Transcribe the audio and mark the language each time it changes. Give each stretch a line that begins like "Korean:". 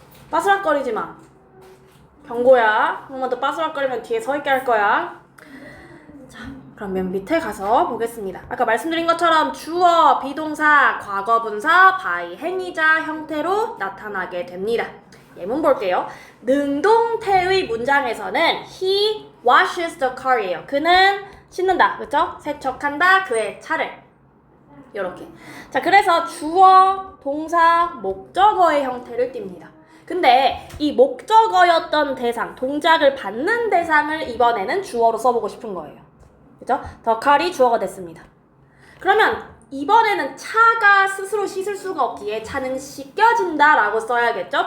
Korean: 빠스락거리지 마. 경고야. 한 번만 더 빠스락거리면 뒤에 서 있게 할 거야. 자, 그럼 맨 밑에 가서 보겠습니다. 아까 말씀드린 것처럼 주어, 비동사, 과거분사, by, 행위자 형태로 나타나게 됩니다. 예문 볼게요. 능동태의 문장에서는
English: he washes the car이에요.
Korean: 그는 씻는다. 그렇죠? 세척한다. 그의 차를. 요렇게. 자, 그래서 주어, 동사, 목적어의 형태를 띱니다. 근데 이 목적어였던 대상, 동작을 받는 대상을 이번에는 주어로 써보고 싶은 거예요. 그죠? the car이 주어가 됐습니다. 그러면 이번에는 차가 스스로 씻을 수가 없기에 차는 씻겨진다 라고 써야겠죠?